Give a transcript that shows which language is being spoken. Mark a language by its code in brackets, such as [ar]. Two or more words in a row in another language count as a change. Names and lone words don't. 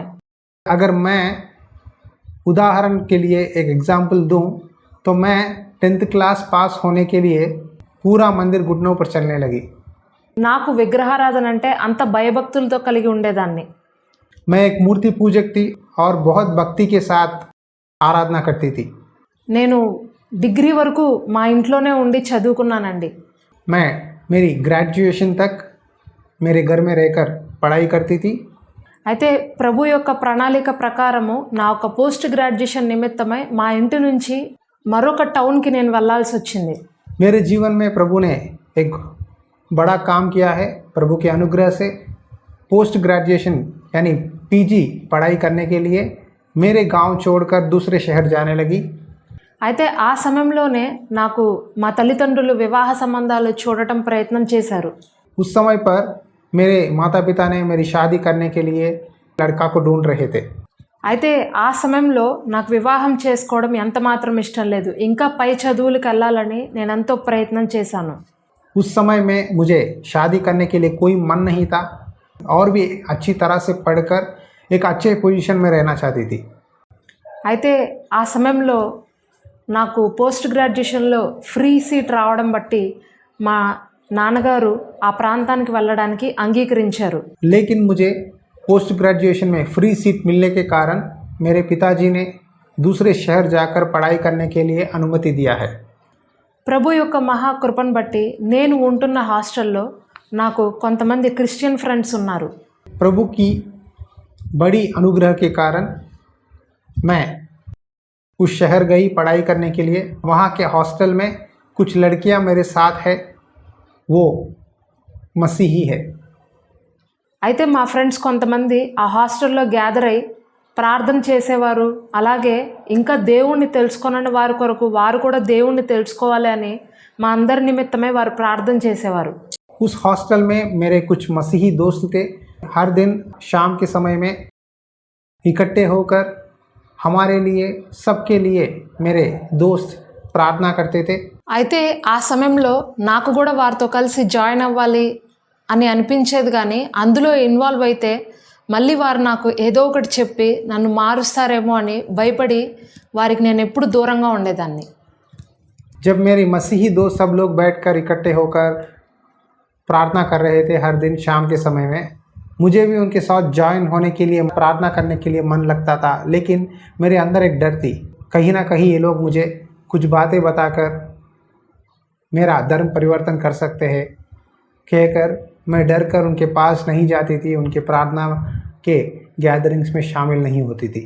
[hi] अगर मैं उदाहरण के लिए एक एग्जाम्पल दूं तो मैं 10th क्लास पास होने के लिए पूरा मंदिर घुटनों पर चलने लगी। [te] నాకు విగ్రహారాధన అంటే అంత భయభక్తులతో కలిగి ఉండేదాన్ని. [hi] मैं एक मूर्ति पूजक थी और बहुत भक्ति के साथ आराधना करती थी। [te] నేను డిగ్రీ వరకు మా ఇంట్లోనే ఉండి చదువుకున్నానండి. [hi] मैं मेरी ग्रेजुएशन तक मेरे घर में रहकर पढ़ाई करती थी। [te] అయితే ప్రభు యొక్క ప్రణాళిక ప్రకారము నా యొక్క [en] post graduation [te] నిమిత్తమై మా ఇంటి నుంచి మరొక టౌన్కి నేను వెళ్ళాల్సి వచ్చింది. [hi] मेरे जीवन में प्रभु ने एक बड़ा काम किया है। प्रभु के अनुग्रह से [en] post graduation [hi] यानी पीजी पढ़ाई करने के लिए मेरे गांव छोड़कर दूसरे शहर जाने लगी। [te] అయితే ఆ సమయంలోనే నాకు మా తల్లిదండ్రులు వివాహ సంబంధాలు చూడటం ప్రయత్నం చేశారు. [hi] उस समय पर मेरे माता पिता ने मेरी शादी करने के लिए लड़का को ढूंढ रहे थे। [te] అయితే ఆ సమయంలో నాకు వివాహం చేసుకోవడం ఎంత మాత్రం ఇష్టం లేదు. ఇంకా పై చదువులకు వెళ్ళాలని నేను ఎంతో ప్రయత్నం చేశాను. [hi] उस समय में मुझे शादी करने के लिए कोई मन नहीं था और भी अच्छी तरह से पढ़कर एक अच्छे पोजीशन में रहना चाहती थी। [te] అయితే ఆ సమయంలో నాకు [en] post graduationlo free seat [te] రావడం బట్టి మా నాన్నగారు ఆ ప్రాంతానికి వెళ్ళడానికి అంగీకరించారు. [hi] लेकिन मुझे [en] post graduation [hi] में [en] free seat [hi] मिलने के कारण मेरे पिताजी ने दूसरे शहर जाकर पढ़ाई करने के लिए अनुमति दिया है। [te] ప్రభు యొక్క మహాకృపను బట్టి నేను ఉంటున్న హాస్టల్లో నాకు కొంతమంది [en] Christian friends [te] ఉన్నారు. [hi] प्रभु की बड़ी अनुग्रह के कारण मैं उस शहर गई पढ़ाई करने के लिए। वहाँ के हॉस्टल में कुछ लड़कियाँ मेरे साथ है, वो मसीही है। [te] అయితే మా ఫ్రెండ్స్ కొంతమంది ఆ హాస్టల్లో గ్యాదర్ అయి ప్రార్థన చేసేవారు. అలాగే ఇంకా దేవుణ్ణి తెలుసుకోనని వారి కొరకు వారు కూడా దేవుణ్ణి తెలుసుకోవాలి అని మా అందరి నిమిత్తమే వారు ప్రార్థన చేసేవారు. [hi] उस हॉस्टल में मेरे कुछ मसीही दोस्त थे। हर दिन शाम के समय में इकट्ठे होकर हमारे लिए सबके लिए मेरे दोस्त प्रार्थना करते थे। [te] అయితే ఆ సమయంలో నాకు కూడా వారితో కలిసి జాయిన్ అవ్వాలి అని అనిపించేది, కానీ అందులో ఇన్వాల్వ్ అయితే మళ్ళీ వారు నాకు ఏదో ఒకటి చెప్పి నన్ను మారుస్తారేమో అని భయపడి వారికి నేను ఎప్పుడు దూరంగా ఉండేదాన్ని. [hi] जब मेरे मसीही दोस्त सब लोग बैठकर इकट्ठे होकर प्रार्थना कर रहे थे हर दिन शाम के समय में, मुझे भी उनके साथ ज्वाइन होने के लिए प्रार्थना करने के लिए मन लगता था, लेकिन मेरे अंदर एक डर थी, कहीं ना कहीं ये लोग मुझे कुछ बातें बताकर मेरा धर्म परिवर्तन कर सकते हैं कहकर मैं डर कर उनके पास नहीं जाती थी, उनके प्रार्थना के गैदरिंग्स में शामिल नहीं होती थी।